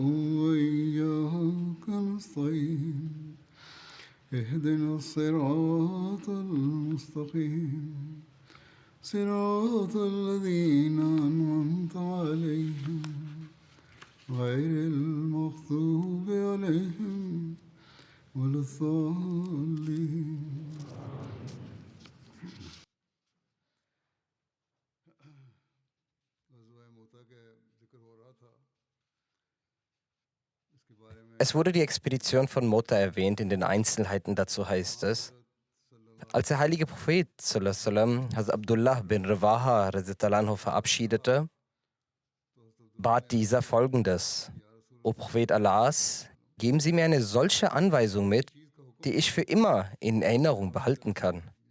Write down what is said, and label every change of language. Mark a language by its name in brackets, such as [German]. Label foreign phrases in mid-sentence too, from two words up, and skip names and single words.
[Arabic] وإياك نستعين اهدنا الصراط المستقيم صراط الذين أنعمت عليهم غير المغضوب عليهم ولا الضالين. [German] Es wurde die Expedition von Mota erwähnt, in den Einzelheiten dazu heißt es: Als der heilige Prophet Hazrat Abdullah bin Rawaha verabschiedete, bat dieser Folgendes: O Prophet Allahs, geben Sie mir eine solche Anweisung mit, die ich für immer in Erinnerung behalten kann.